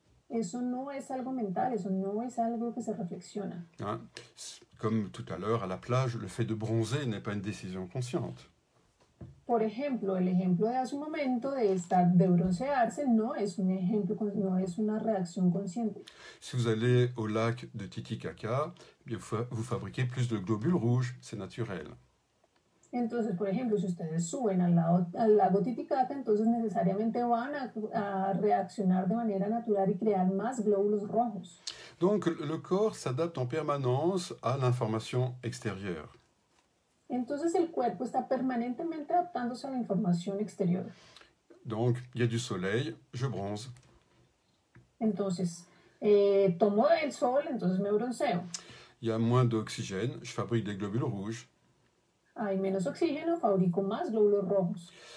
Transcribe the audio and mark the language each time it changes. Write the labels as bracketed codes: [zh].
[es] Eso no es algo mental, eso no es algo que se reflexiona. [fr] Hein, comme tout à l'heure à la plage, le fait de bronzer n'est pas une décision consciente. [es] Por ejemplo, el ejemplo de hace un momento de broncearse no es un ejemplo, no es una reacción consciente. [fr] Si vous allez au lac de Titicaca, eh bien vous fabriquez plus de globules rouges, c'est naturel. [es] Entonces, por ejemplo, si ustedes suben al lago Titicaca, entonces necesariamente van a reaccionar de manera natural y crear más glóbulos rojos. [fr] Donc le corps s'adapte en permanence à l'information extérieure. [es] Entonces el cuerpo está permanentemente adaptándose a la información exterior. [fr] Donc il y a du soleil, je bronze. [es] Entonces, tomo el sol, entonces me bronceo. [fr] Il y a moins d'oxygène, je fabrique des globules rouges. [es] Hay menos oxígeno, fabrico más glóbulos rojos.